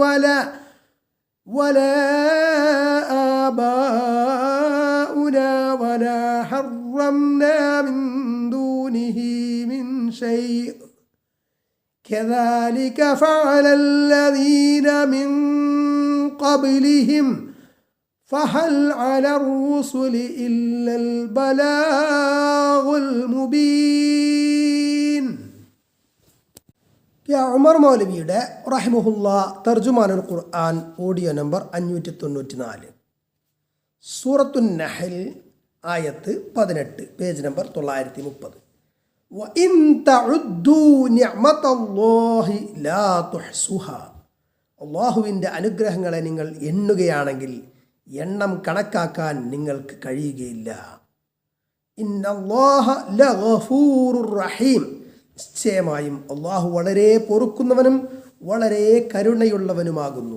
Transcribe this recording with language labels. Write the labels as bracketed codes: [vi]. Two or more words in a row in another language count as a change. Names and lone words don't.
[ar] ولا آباؤنا ولا حرمنا من دونه من شيء كذلك فعل الذين من قبلهم فهل على الرسل إلا البلاغ المبين. [ml] ഉമർ മൗലവിയുടെ റഹിമഹുല്ലാ തർജുമാനുൽ ഖുർആൻ ഓഡിയോ നമ്പർ 594, സൂറത്തുൻ നഹൽ ആയത്ത് 18, പേജ് നമ്പർ 930. [ar] وَإِن تَعُدُّوا نِعْمَةَ اللَّهِ لَا تُحْصُوهَا. [ml] അള്ളാഹുവിൻ്റെ അനുഗ്രഹങ്ങളെ നിങ്ങൾ എണ്ണുകയാണെങ്കിൽ എണ്ണം കണക്കാക്കാൻ നിങ്ങൾക്ക് കഴിയുകയില്ല. [ar] إن الله لغفور رحيم. [ml] നിശ്ചയമായും അള്ളാഹു വളരെ പൊറുക്കുന്നവനും വളരെ കരുണയുള്ളവനുമാകുന്നു.